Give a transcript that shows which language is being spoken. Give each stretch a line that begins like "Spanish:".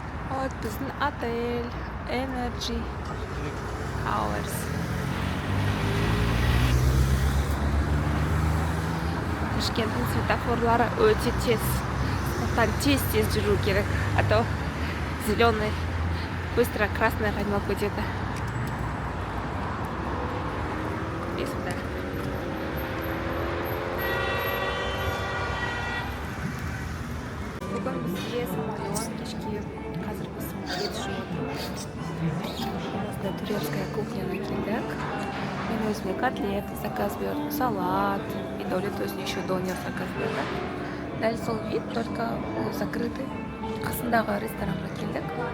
Kazakh: Вот біздің отель. Energy Hours. Ташкенттің светофорлары өте тез. Тез жүру керек.
Russian: А то зеленый быстро красный огонек где-то. И сюда.
Kazakh: Бүгін бізге самолет кешке. Қазір біз самолет ұшып. Осында турецкая кухняға келдік. Мен өзіме котлет заказ бердім, салат. И Дәулет өзіне еще донер заказ берді. дәл сол вид, только ол закрытый. Қасындағы ресторанға келдік.